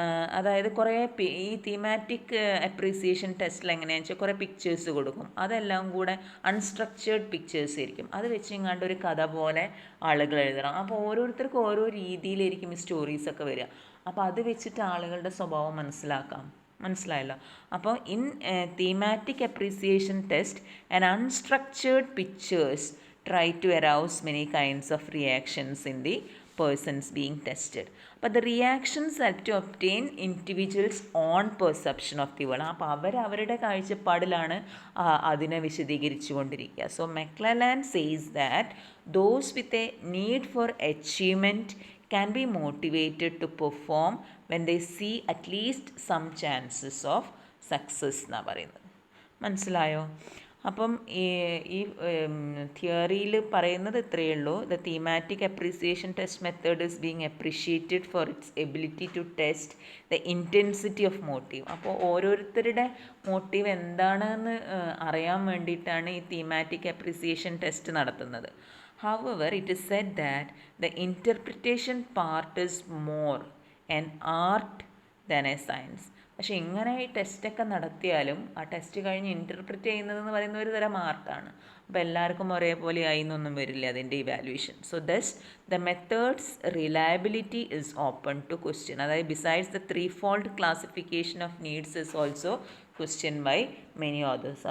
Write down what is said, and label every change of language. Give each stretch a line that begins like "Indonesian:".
Malayalam: അതായത് കുറേ ഈ തീമാറ്റിക് അപ്രീസിയേഷൻ ടെസ്റ്റിൽ എങ്ങനെയാണെന്ന് വെച്ചാൽ കുറേ പിക്ചേഴ്സ് കൊടുക്കും. അതെല്ലാം കൂടെ അൺസ്ട്രക്ചേർഡ് പിക്ചേഴ്സ് ആയിരിക്കും. അത് വെച്ച് ഇങ്ങാണ്ട് ഒരു കഥ പോലെ ആളുകൾ എഴുതണം. അപ്പോൾ ഓരോരുത്തർക്കും ഓരോ രീതിയിലായിരിക്കും ഈ സ്റ്റോറീസൊക്കെ വരിക. അപ്പോൾ അത് വെച്ചിട്ട് ആളുകളുടെ സ്വഭാവം മനസ്സിലാക്കാം. മനസ്സിലായല്ലോ.
English: അപ്പോൾ in thematic appreciation test and unstructured pictures try to arouse many kinds of reactions in the persons being tested. But the reactions help to obtain individuals' own perception of the world.
Malayalam: അപ്പോൾ അവരുടെ കാഴ്ചപ്പാടിലാണ് അതിനെ വിശദീകരിച്ചു കൊണ്ടിരിക്കുക.
English: so McClelland says that those with a need for achievement can be motivated to perform when they see at least some chances of success
Malayalam: എന്നാണ് പറയുന്നത്. മനസ്സിലായോ? അപ്പം ഈ തിയറിയിൽ പറയുന്നത് ഇത്രയേ ഉള്ളൂ.
English: The thematic appreciation test method is being appreciated for its ability to test the intensity of motive.
Malayalam: അപ്പോൾ ഓരോരുത്തരുടെ മോട്ടീവ് എന്താണെന്ന് അറിയാൻ വേണ്ടിയിട്ടാണ് ഈ തീമാറ്റിക് അപ്രീസിയേഷൻ ടെസ്റ്റ് നടത്തുന്നത്.
English: However, it is said that the interpretation part is more an art than a science.
Malayalam: പക്ഷേ ഇങ്ങനെ ഈ ടെസ്റ്റൊക്കെ നടത്തിയാലും ആ ടെസ്റ്റ് കഴിഞ്ഞ് ഇൻ്റർപ്രിറ്റ് ചെയ്യുന്നതെന്ന് പറയുന്ന ഒരു തരം ആർട്ടാണ്. അപ്പോൾ എല്ലാവർക്കും ഒരേപോലെ ആയി എന്നൊന്നും വരില്ല അതിൻ്റെ evaluation.
English: So thus the methods reliability is open to question. അതായത് besides the threefold classification of needs is also question by many authors.